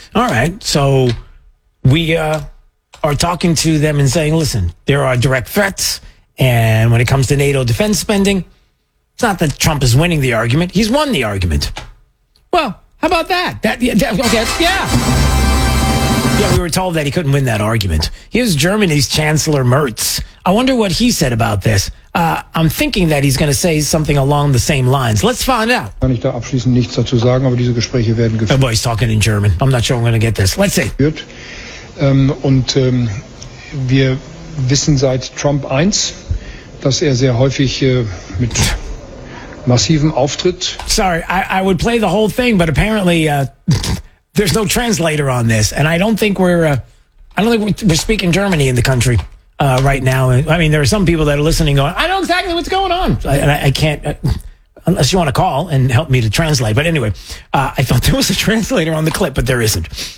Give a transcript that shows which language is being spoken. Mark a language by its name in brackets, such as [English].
[English] All right, so we are talking to them and saying, listen, there are direct threats, and when it comes to NATO defense spending, it's not that Trump is winning the argument, he's won the argument. Well, how about that? Yeah, we were told that he couldn't win that argument. Here's Germany's Chancellor Merz. I wonder what he said about this. I'm thinking that he's going to say something along the same lines. Let's find out. [German] Kann ich da abschließend nichts dazu sagen, aber diese Gespräche werden geführt. [English] Oh boy, he's talking in German. I'm not sure I'm going to get this. Let's see. [German] Und wir wissen seit Trump 1, dass er sehr häufig mit massivem Auftritt. [English] Sorry, I would play the whole thing, but apparently there's no translator on this, and I don't think we're I don't think we're speaking Germany in the country right now. I mean, there are some people that are listening going, I know exactly what's going on. I can't unless you want to call and help me to translate. But anyway, I thought there was a translator on the clip, but there isn't.